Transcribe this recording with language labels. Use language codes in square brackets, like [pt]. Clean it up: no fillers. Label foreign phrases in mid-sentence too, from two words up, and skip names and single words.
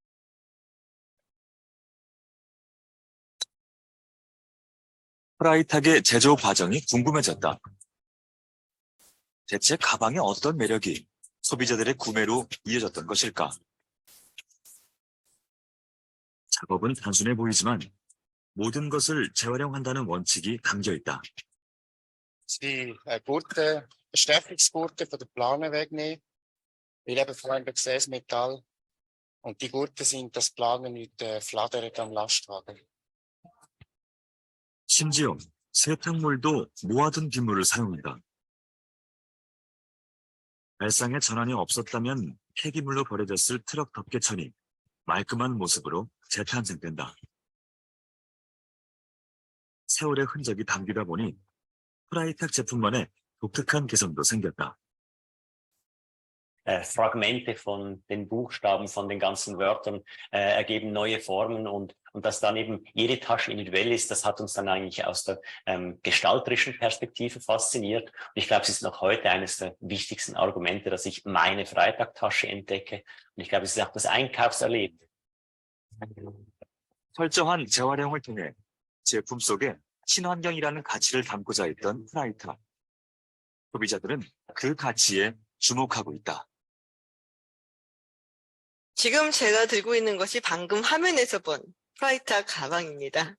[ko] 프라이탁의 제조 과정이 궁금해졌다. 대체 가방에 어떤 매력이 소비자들의 구매로 이어졌던 것일까? 작업은 단순해 보이지만 모든 것을 재활용한다는 원칙이 담겨 있다. [de] Die Gurte, Bestechungsgurte von der Plane wegnehmen, weil eben vor allem das Metall und die Gurte sind, das Planen nicht flattert am Lastwagen. [ko] 심지어 세탁물도 모아둔 빗물을 사용한다. 발상의 전환이 없었다면 폐기물로 버려졌을 트럭 덮개천이 말끔한 모습으로 재탄생된다. 세월의 흔적이 담기다 보니 프라이탁 제품만의 독특한 개성도 생겼다. [de] Fragmente von den Buchstaben, von den ganzen Wörtern ergeben neue Formen und dass dann eben jede Tasche individuell ist, das hat uns dann eigentlich aus der gestalterischen Perspektive fasziniert. Und ich glaube, es ist noch heute eines der wichtigsten Argumente, dass ich meine Freitagtasche entdecke. Und ich glaube, es ist auch das Einkaufserlebnis. [ko] 설정한 재활용을 통해 제품 속에 친환경이라는 가치를 담고자 했던 프라이탁. 소비자들은 그 가치에 주목하고 있다. 지금 제가 들고 있는 것이 방금 화면에서 본 프라이탁 가방입니다.